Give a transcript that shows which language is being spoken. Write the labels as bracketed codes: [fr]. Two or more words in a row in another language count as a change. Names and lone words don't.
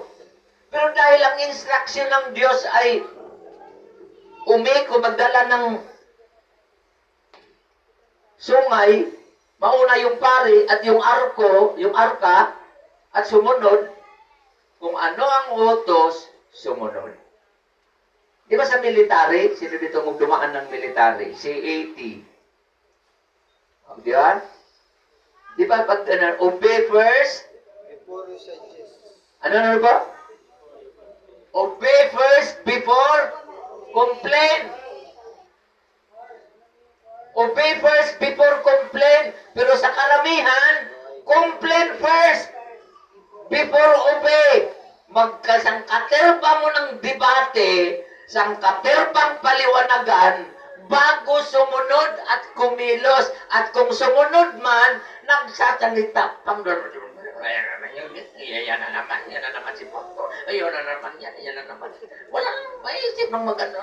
[tl] Pero dahil ang instruction ng Diyos ay umiko, magdala ng sungay, mauna yung pari at yung arka, at sumunod, kung ano ang utos, sumunod. Di ba sa military, sino dito magdumaan ng military? CAT. Di ba? Di ba pag [en] obey first? Before you suggest. [tl] Ano ba? [en] Obey first before complain. Obey first before complain. [tl] Pero sa karamihan, [en] complain first before obey. [tl] Magkasangkaterba mo ng debate, sangkaterbang paliwanagan, bago sumunod at kumilos. At kung sumunod man, nagsasalita pang yan na naman si Pastor. Ayun na naman yan na naman. Walang maisip ng magano.